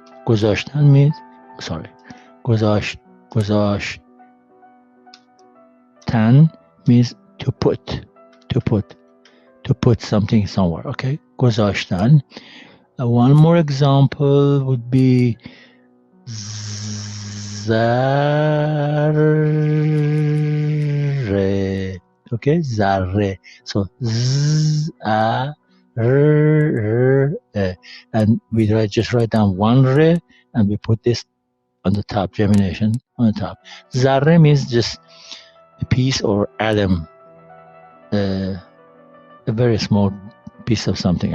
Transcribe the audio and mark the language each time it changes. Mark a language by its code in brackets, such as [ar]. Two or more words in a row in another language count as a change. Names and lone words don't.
[en] گذاشتن means sorry. گذاشتن means to put something somewhere. Okay, گذاشتن. One more example would be ذره. Okay, ذره. So z a r and we just write down one re and we put this on the top, gemination on the top. ذره means just a piece or atom, a very small piece of something.